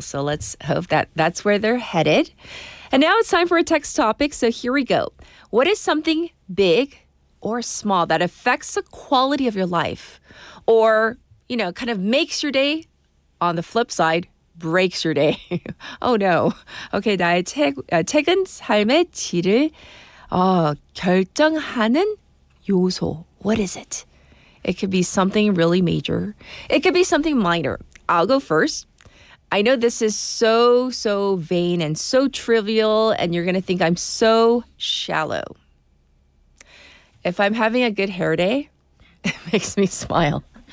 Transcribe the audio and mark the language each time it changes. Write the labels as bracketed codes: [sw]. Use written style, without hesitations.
[en] So let's hope that that's where they're headed. And now it's time for a text topic. So here we go. What is something big or small that affects the quality of your life, or, kind of makes your day? On the flip side, breaks your day. Oh no. [ko] Okay, 나의 책은 삶의 질을 결정하는 요소. [en] What is it? It could be something really major. It could be something minor. I'll go first. I know this is so vain and so trivial, and you're going to think I'm so shallow. If I'm having a good hair day, it makes me smile.